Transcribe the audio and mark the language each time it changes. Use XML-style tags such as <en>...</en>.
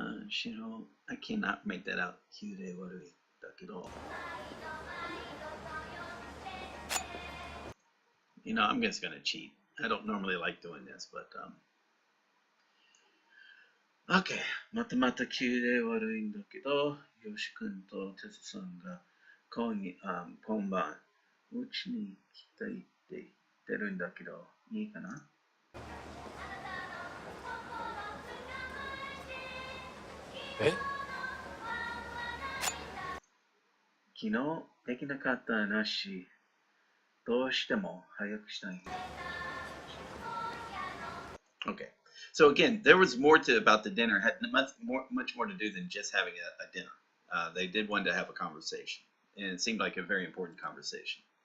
<en>Shiro, I cannot make that out.</en> <ja>急で悪いだけど。</ja> <en>I'm just gonna cheat. I don't normally like doing this, but okay.</en> <ja>また急で悪いんだけど、よし君とテツさんが今晩うちに来たいって言ってるんだけど、いいかな？え？昨日できなかった話、どうしても早くしたい。</ja> <en>Okay. So again, there was more about the dinner. Had much more to do than just having a dinner. They did want to have a conversation, and it seemed like a very important conversation.</en>